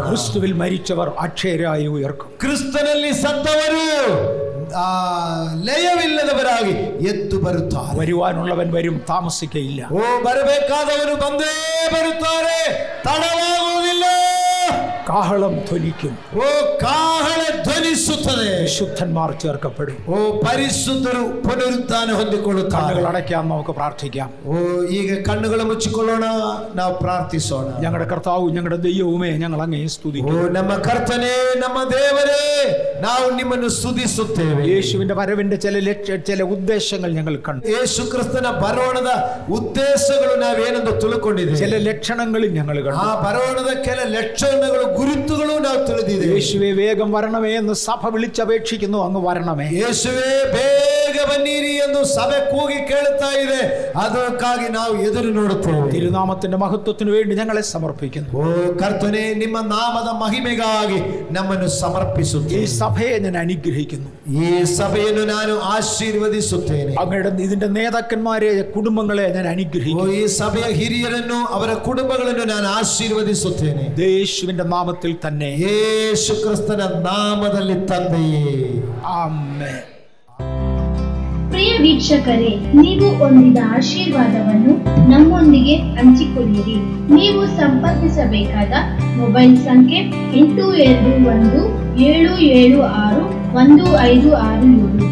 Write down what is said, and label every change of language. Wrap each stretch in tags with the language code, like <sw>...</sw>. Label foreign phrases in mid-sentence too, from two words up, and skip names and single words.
<ml>ക്രിസ്തുവിൽ മരിച്ചവർ അക്ഷയരായി ഉയർക്കും.</ml> <kn>ಕ್ರಿಸ್ತನಲ್ಲಿ ಸತ್ತವರು ಲಯವಿಲ್ಲದವರಾಗಿ ಎದ್ದು ಬರುತ್ತಾರೆ.</kn> <ml>വരുവാനുള്ളവൻ വരും, താമസിക്കയില്ല.</ml> <kn>ಬರಬೇಕಾದವರು ಬಂದೇ ಬರುತ್ತಾರೆ, ತಡವಾಗುವುದಿಲ್ಲ.</kn> <ml>കാഹളം ധ്വനിക്കും.</ml> <kn>ಕಾಹಳ ಧ್ವನಿಸುತ್ತದೆ.</kn> <ml>വിശുദ്ധന്മാർ ചേർക്കപ്പെടും.</ml> <kn>ಪರಿಶುದ್ಧರು ಪುನರುತ್ಥಾನ ಹೊಂದಿಕೊಳ್ಳುತ್ತಾರೆ.</kn> <ml>കണ്ണുകൾ അടയ്ക്കാം, നമുക്ക് പ്രാർത്ഥിക്കാം.</ml> <kn>ಈಗ ಕಣ್ಣುಗಳು ಮುಚ್ಚಿಕೊಳ್ಳೋಣ, ನಾವು ಪ್ರಾರ್ಥಿಸೋಣ.</kn> <ml>ഞങ്ങളുടെ കർത്താവും ഞങ്ങളുടെ ദൈവവുമേ, ഞങ്ങൾ അങ്ങേ സ്തുതിക്കുന്നു.</ml> <kn>ನಮ್ಮ ಕರ್ತನೇ, ನಮ್ಮ ದೇವರೇ, ನಾವು ನಿಮ್ಮನ್ನು ಸ್ತುತಿಸುತ್ತೇವೆ.</kn> <ml>യേശുവിന്റെ വരവിന്റെ ചില ഉദ്ദേശങ്ങൾ ഞങ്ങൾ കണ്ടു.</ml> <kn>ಯೇಸು ಕ್ರಿಸ್ತನ ಬರೋಣದ ಉದ್ದೇಶಗಳು ನಾವೇನೆಂದು ತಿಳ್ಕೊಂಡಿದ್ದೇವೆ.</kn> <ml>ചില ലക്ഷണങ്ങളിൽ ഞങ്ങൾ കണ്ടു.</ml> <kn>ಆ ಬರೋಣದ ಕೆಲ ಲಕ್ಷಣಗಳು, ಗುರುತುಗಳು ನಾವು ತಿಳಿದಿದ್ದೇವೆ.</kn> <ml>യേശുവേ വേഗം വരണമേ എന്ന് സഭ വിളിച്ചപേക്ഷിക്കുന്നു, അങ്ങ് വരണമേ.</ml> <kn>ಯೇಸುವೇ ಬೇಗ ಬನ್ನಿರಿ ಎಂದು ಸಭೆ ಕೂಗಿ ಕೇಳುತ್ತಾ ಇದೆ, ಅದಕ್ಕಾಗಿ ನಾವು ಎದುರು ನೋಡುತ್ತೇವೆ.</kn> <ml>തിരുനാമത്തിന്റെ മഹത്വത്തിന് വേണ്ടി ഞങ്ങളെ സമർപ്പിക്കുന്നു.</ml> <kn>ಕರ್ತನೇ, ನಿಮ್ಮ ನಾಮದ ಮಹಿಮೆಗಾಗಿ ನಮ್ಮನ್ನು ಸಮರ್ಪಿಸುತ್ತೇವೆ.</kn> <ml>ഈ സഭയെ ഞാൻ അനുഗ്രഹിക്കുന്നു.</ml> <kn>ಈ ಸಭೆಯನ್ನು ನಾನು ಆಶೀರ್ವದಿಸುತ್ತೇನೆ.</kn> <ml>അങ്ങയുടെ ഇതിന്റെ നേതാക്കന്മാരെ, കുടുംബങ്ങളെ ഞാൻ അനുഗ്രഹിക്കുന്നു.</ml> <kn>ಈ ಸಭೆಯ ಹಿರಿಯರನ್ನು, ಅವರ ಕುಟುಂಬಗಳನ್ನು ನಾನು ಆಶೀರ್ವದಿಸುತ್ತೇನೆ.</kn> <ml>യേശുവിന്റെ നാമത്തിൽ തന്നെ.</ml> <kn>ಯೇಸು ಕ್ರಿಸ್ತನ ನಾಮದಲ್ಲಿ ತಂದೆಯೇ, ಆಮೆನ್. ಪ್ರಿಯ ವೀಕ್ಷಕರೇ, ನೀವು ಹೊಂದಿದ ಆಶೀರ್ವಾದವನ್ನು ನಮ್ಮೊಂದಿಗೆ ಹಂಚಿಕೊಳ್ಳಿರಿ. ನೀವು ಸಂಪರ್ಕಿಸಬೇಕಾದ ಮೊಬೈಲ್ ಸಂಖ್ಯೆ 8217761567.</kn>